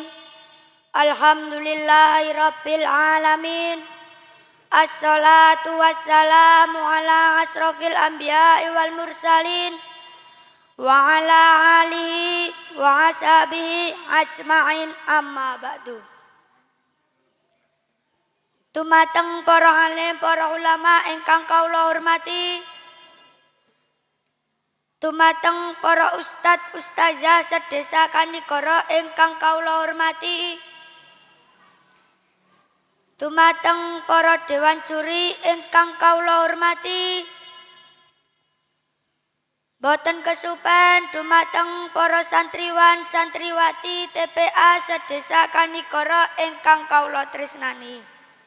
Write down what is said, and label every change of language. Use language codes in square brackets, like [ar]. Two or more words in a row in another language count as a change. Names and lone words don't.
[ar] الحمد لله رب العالمين. والصلاة والسلام على أشرف الأنبياء والمرسلين وعلى آله وأصحابه أجمعين، أما بعد. [jv] Dumateng para alim, para ulama ingkang kawula hormati, dumateng para ustad ustazah sedesa kanigara ingkang kawula hormati, dumateng para dewan juri ingkang kawula hormati, boten kesupen dumateng para santriwan santriwati TPA sedesa kanigara ingkang kawula tresnani.